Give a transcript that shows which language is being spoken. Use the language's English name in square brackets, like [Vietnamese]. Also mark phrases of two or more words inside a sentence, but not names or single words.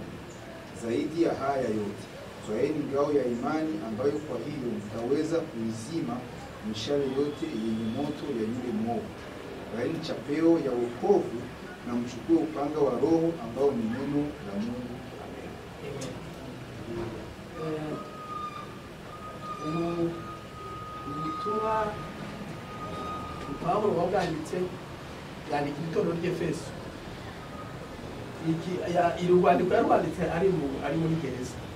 [Swahili] Zaidi ya haya yote, twaeni ngao ya imani, ambayo kwa hiyo mtaweza kuizima mishale yote yenye moto ya yule mwovu. Vaeni chapeo ya wokovu na mchukue upanga wa Roho, ambao ni neno la Mungu. Amen. [Kinyarwanda] Ubutumwa Pawulo wabwanditse yandika itorero ry'Efeso. Iri rwandiko yarwanditse ari muri gereza.